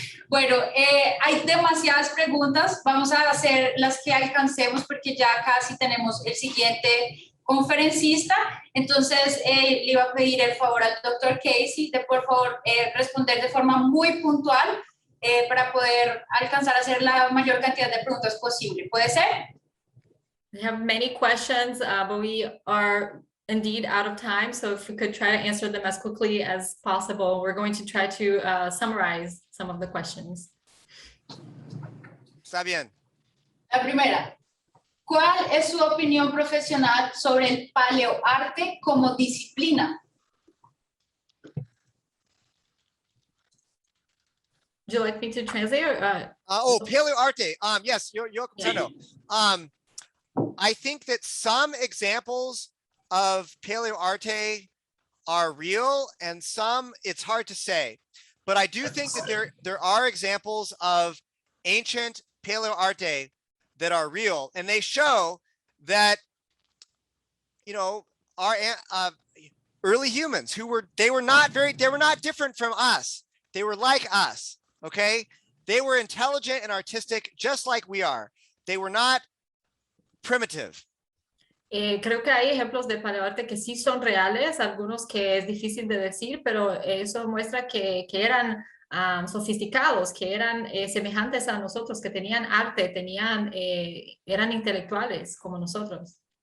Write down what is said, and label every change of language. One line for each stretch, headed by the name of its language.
Spanish: Bueno, hay demasiadas preguntas, vamos a hacer las que alcancemos porque ya casi tenemos el siguiente conferencista, entonces le iba a pedir el favor al doctor Casey de por favor responder de forma muy puntual para poder alcanzar a hacer la mayor cantidad de preguntas posible. ¿Puede ser?
English: We have many questions, but we are indeed out of time. So if we could try to answer them as quickly as possible, we're going to try to summarize some of the questions.
Spanish: Está bien. La primera, ¿cuál es su opinión profesional sobre el paleoarte como disciplina?
English: Would you like me to translate? Or,
Spanish: paleoarte. Yes, yo comprendo.
English: I think that some examples of paleoarte are real and some it's hard to say. But I do think that there are examples of ancient paleoarte that are real, and they show that, you know, our early humans they were not different from us. They were like us. Okay, they were intelligent and artistic just like we are. They were not primitive.
Spanish: Creo que hay ejemplos de paleoarte que sí son reales, algunos que es difícil de decir, pero eso muestra que eran sofisticados, que eran semejantes a nosotros, que tenían arte, eran intelectuales como nosotros.